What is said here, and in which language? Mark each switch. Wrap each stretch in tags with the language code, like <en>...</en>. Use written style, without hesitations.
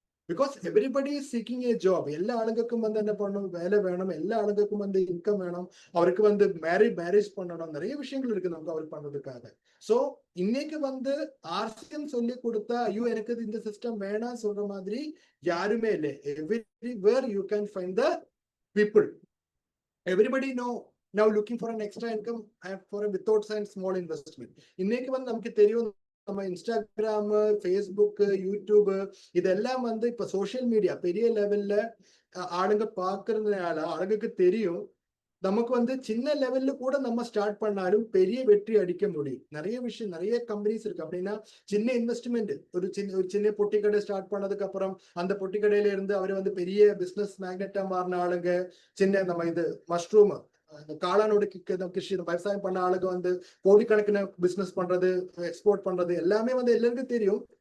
<en>Because everybody is seeking a job.</en> <ta>எல்லா ஆளுங்களுக்கும் வந்து என்ன பண்ணணும்? வேலை வேணும். எல்லா ஆளுங்களுக்கும் வந்து இன்கம் வேணும். அவருக்கு வந்து மேரேஜ் பண்ணணும். நிறைய விஷயங்கள் இருக்கு நமக்கு அவர் பண்றதுக்காக. ஸோ இன்னைக்கு வந்து ஆர்சிஎம் சொல்லி கொடுத்தா ஐயோ எனக்கு இந்த சிஸ்டம் வேணாம் சொல்ற மாதிரி யாருமே இல்லை.</ta> <en>Everywhere you can find the people. Everybody no now looking for an extra income for a without and small investment.</en> <ta>இன்னைக்கு வந்து நமக்கு தெரியும் நம்ம இன்ஸ்டாகிராம், ஃபேஸ்புக், யூடியூப் இதெல்லாம் வந்து இப்ப சோசியல் மீடியா பெரிய லெவல்ல ஆளுங்க பாக்குறதுனால ஆளுங்களுக்கு தெரியும் நமக்கு வந்து சின்ன லெவல்ல கூட நம்ம ஸ்டார்ட் பண்ணாலும் பெரிய வெற்றி அடிக்க முடியும். நிறைய விஷயம் நிறைய கம்பெனிஸ் இருக்கு. அப்படின்னா சின்ன இன்வெஸ்ட்மெண்ட் ஒரு சின்ன பொட்டி கடை ஸ்டார்ட் பண்ணதுக்கு அப்புறம் அந்த பொட்டி கடையில இருந்து அவர் வந்து பெரிய பிசினஸ் மேக்னெட்டா மாறின ஆளுங்க, சின்ன நம்ம இது மஷ்ரூம் காளானோட கிருஷி விவசாயம் பண்ண ஆளுங்க வந்து கோடிக்கணக்கின பிசினஸ் பண்றது, எக்ஸ்போர்ட் பண்றது எல்லாமே வந்து எல்லாருக்கும் தெரியும்.</ta>